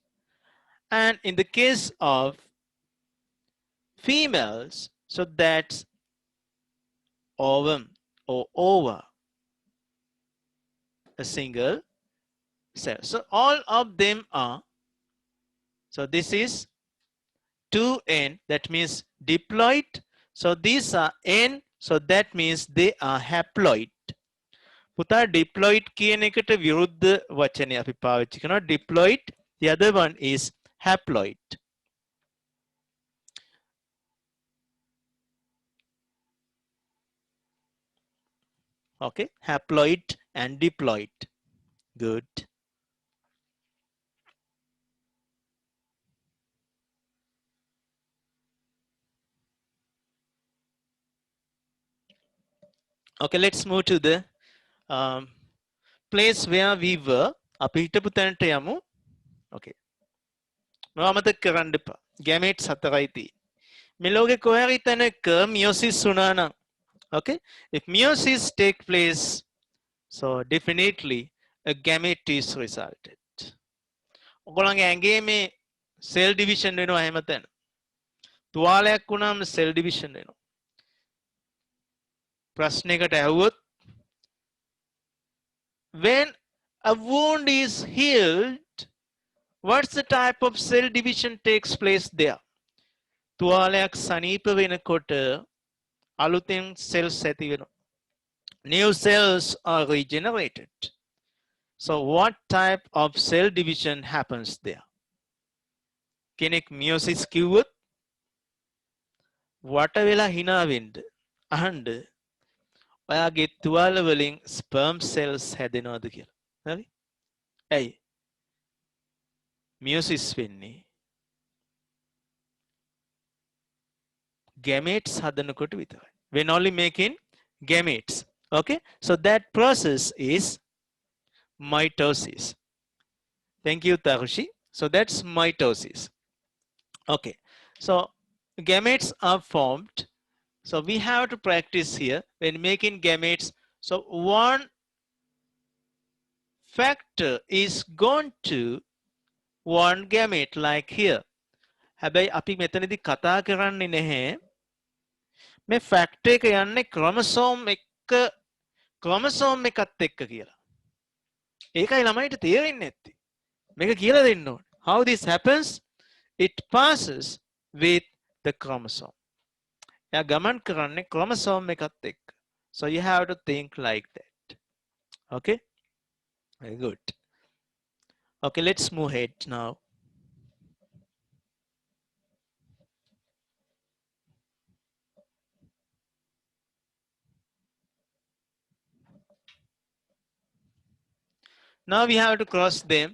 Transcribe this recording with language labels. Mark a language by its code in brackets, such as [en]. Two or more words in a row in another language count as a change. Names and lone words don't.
[en] And in the case of females, so that's ovum or ova, a single cell. So all of them are, so this is 2n, that means diploid. So these are n, so that means they are haploid. [si] පුතා diploid කියන එකට විරුද්ධ වචනය අපි පාවිච්චි කරනවා diploid. [en] The other one is haploid. Okay, haploid and diploid. Good. Okay, let's move to the place where we were. [si] අපි හිටපු තැනට යමු. Okay. මොනවද කරන්න එපා. gametes හතරයි තියෙන්නේ. මේ ලෝකේ කොහේ හරි තැනක meiosis වුණා නම්, [en] okay, if meiosis take place, so definitely a gamete is resulted. [si] ඔයගොල්ලන්ගේ ඇඟේ මේ [en] cell division [si] වෙනවා හැම තැන. තුවාලයක් වුණාම [en] cell division [si] වෙනවා. ප්‍රශ්නයකට ඇහුවොත්, [en] when a wound is healed, what's the type of cell division takes place there? [si] තුවාලයක් සනීප වෙනකොට අලුතෙන් cells ඇති වෙනවා. [en] New cells are regenerated. So what type of cell division happens there? [si] කෙනෙක් meiosis කිව්වොත් වට වෙලා hina වෙන්න අහන්න ඔයාගේ තුවාල වලින් [en] sperm cells [si] හැදෙනවද කියලා. හරි? ඇයි? meiosis වෙන්නේ gametes හදනකොට විතරයි. [en] When only making gametes. Okay? So that process is mitosis. Thank you, Tarushi. So that's mitosis. Okay. So gametes are formed. So we have to practice here when making gametes. So one factor is going to one gamete like here. [si] හැබැයි අපි මෙතනදී කතා කරන්නේ නැහැ මේ ෆැක්ටර් එක යන්නේ ක්‍රොමසෝම් එකත් එක්ක කියලා. ඒකයි ළමයිට තේරෙන්නේ නැත්තේ. මේක කියලා දෙන්න ඕනේ. [en] How this happens? It passes with the chromosome. [si] එයා ගමන් කරන්නේ ක්‍රොමසෝම් එකත් එක්ක. [en] So you have to think like that. Okay? Very good. Okay, let's move ahead now. Now we have to cross them.